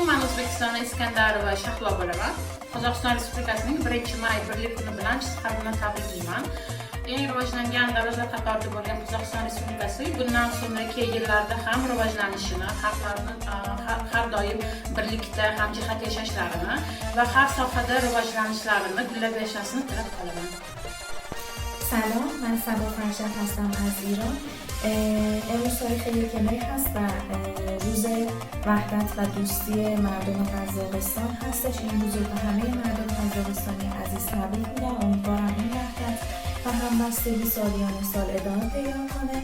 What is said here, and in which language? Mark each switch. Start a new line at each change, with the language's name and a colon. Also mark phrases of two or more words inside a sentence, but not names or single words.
Uzbek: Men O'zbekistondan Iskandarova Shahlo bo'laman. Qozog'iston Respublikasining 1-may Birlik kuni bilan sizlar bilan tabriklayman. Eng rivojlangan davlatlar qatorida bo'lgan Qozog'iston Respublikasi bundan sonraki yillarda ham rivojlanishini, xalqlarni har doim birlikda hamjihat yashashlarini va har sohada rivojlanishlarini gullab yashashini tilab qolaman.
Persian: سلام، من صبا فرشاد هستم از ایران. امروز تاریخ 1 می هست و روز وحدت و دوستی مردم قزاقستان هستش. این روز رو به همه مردم قزاقستانی عزیز تبریک میگم. امیدوارم این وحدت و همبستگی سالیان سال ادامه پیدا کنه.